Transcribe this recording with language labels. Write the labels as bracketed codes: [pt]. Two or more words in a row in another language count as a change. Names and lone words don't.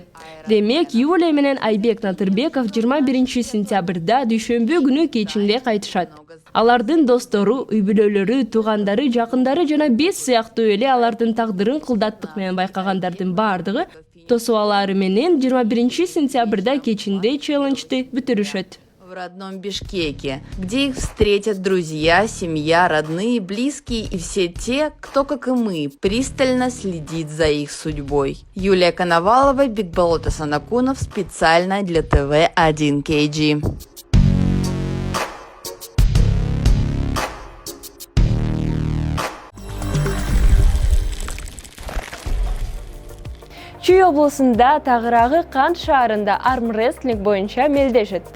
[ky] Демек, Юлия менен Айбек Надырбеков 21 сентябрда дүйшөмбү күнү кечинде кайтышат. Алардын достору, үй бүлөлөрү, туугандары, жакындары жана биз сыяктуу эле алардын тагдырын кылдаттык менен байкагандардын баардыгы тосубалары менен 21 сентябрда кечинде челленджди бүтүрүшөт. [ru] В родном Бишкеке, где их встретят друзья, семья, родные, близкие и все те, кто, как и мы, пристально следит за их судьбой. Юлия Коновалова, Бекболот Санакунов, специально для ТВ 1KG. [ky] Чүй облусунда тагыраагы Кант шаарында армрестлинг боюнча мелдеш өттү.